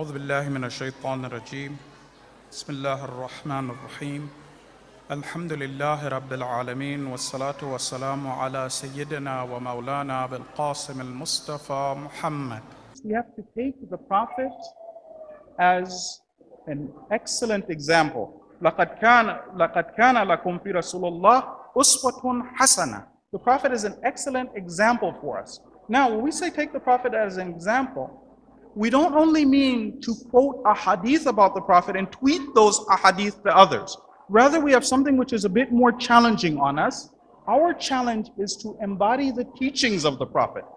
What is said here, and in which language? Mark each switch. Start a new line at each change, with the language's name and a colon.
Arabic: بالله من الشيطان الرجيم بسم الله الرحمن الرحيم الحمد لله رب العالمين والصلاة والسلام على سيدنا ومولانا بالقاسم المصطفى محمد.
English: We have to take the Prophet as an excellent example.
Arabic: لقد كان لكم في رسول الله أسوة حسنة.
English: The Prophet is an excellent example for us. Now, when we say take the Prophet as an example, we don't only mean to quote a hadith about the Prophet and tweet those ahadith to others. Rather, we have something which is a bit more challenging on us. Our challenge is to embody the teachings of the Prophet.